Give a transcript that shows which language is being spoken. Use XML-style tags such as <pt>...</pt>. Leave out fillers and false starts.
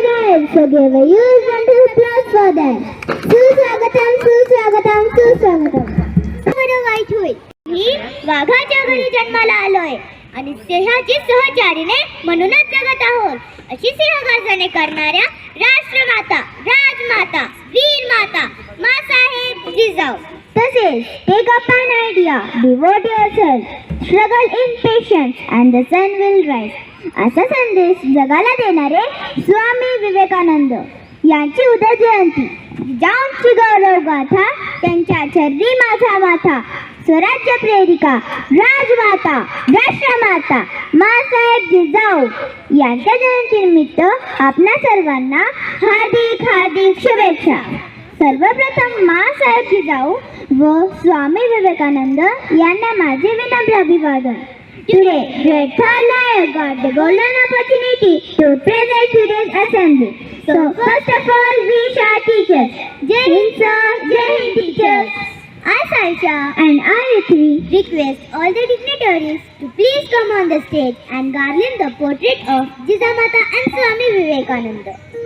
<en>also give a huge round of applause for them.</en> <mr>सुस्वागतम सुस्वागतम सुस्वागतम. बरं वाईट होईल. मी वाघाच्या घरी जन्माला आलोय आणि सिंहाची सहचारीने म्हणूनच जगत आहोत. अशी सिंहगर्जने करणाऱ्या राष्ट्रमाता, राजमाता, वीरमाता मासाहेब जिजाऊ.</mr> <en>तसेच take up an idea, devote yourself, struggle in patience and the sun will rise.</en> <mr>असा संदेश जगाला देणारे स्वामी विवेकानंद यांची उद्या जयंती. जिजाऊंची गौरव गाथा, त्यांच्या चरणी माझा माथा, स्वराज्य प्रेरिका, राजमाता, राष्ट्रमाता मासाहेब जिजाऊ यांच्या जयंतीनिमित्त आपणा सर्वांना हार्दिक हार्दिक शुभेच्छा. सर्वप्रथम मासाहेब जिजाऊ व स्वामी विवेकानंद यांना माझे विनम्र अभिवादन.</mr> <en>Today, great Third I got the golden opportunity to present today's assembly. So, first of all, we shall teachers. Jai Hind sir, Jai Hind teachers. I, Saisha, and I, Rithvi, request all the dignitaries to please come on the stage and garland the portrait of Jijamata and Swami Vivekananda.</en>